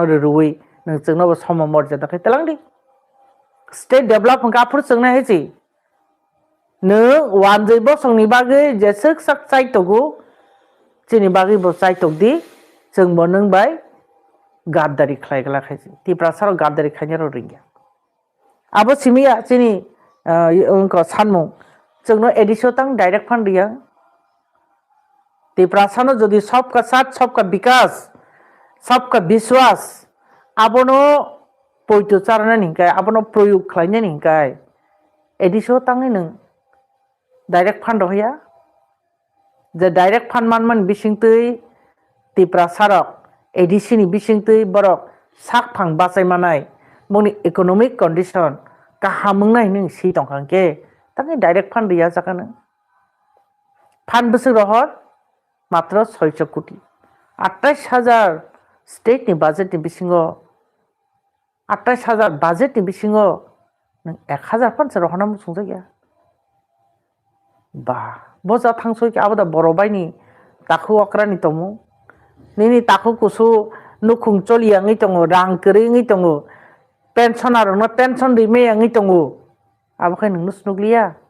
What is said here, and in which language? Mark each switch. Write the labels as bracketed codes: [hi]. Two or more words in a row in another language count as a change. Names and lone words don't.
[trp] रुरुवै नोंजोंनो सम मर्यादाखै तलांदि [en] state develop [trp] गाफोर जोंना हेजि नों वानजै बसंनि बागै जेसक sak चाइतगु जोंनि बागै बो चाइतगदि जों बो नों बाय गादारि खालायगला खायसि तिप्रासार गादारि खायनो रिंगिया आबो सिमिया जोंनि उनको सानमु जोंनो एडिसो तंग [en] direct fund [trp] दिया तिप्रासानो जदि [hi] सबका साथ सबका विकास सबका विश्वास [trp] आबनो पयतो चारना निकाय आबनो प्रयोग खालायनो निकाय एडिसो तंगै नों डाइरेक्ट फंड होया जे [en] direct fund [trp] मान बिसिंतै तिप्रासारक एडिसिनि बिसिंतै बरक साक फां बासाय मानाय मनि [en] economic condition [trp] काहामंनाय नों सी तंखांके तंगै [en] direct fund [trp] दिया जाकानो फंड बोसोर रहत मात्र 600 कोटी 28,000 स्टेट नि बाजेट नि बिसिंगो 28,000 बाजेट नि बिसिंगो 1,000 फंड रहना मुसुंजा गया बा बजा थांसो के आबदा बरबायनि ताखु अक्रानि तमु निनि ताखु कुसु नुखुं चलियांगै तंगो रां करिङै तंगो पेंशनर न पेंशन रिमेयांगै तंगो आबखाय नोंनो स्नुगलिया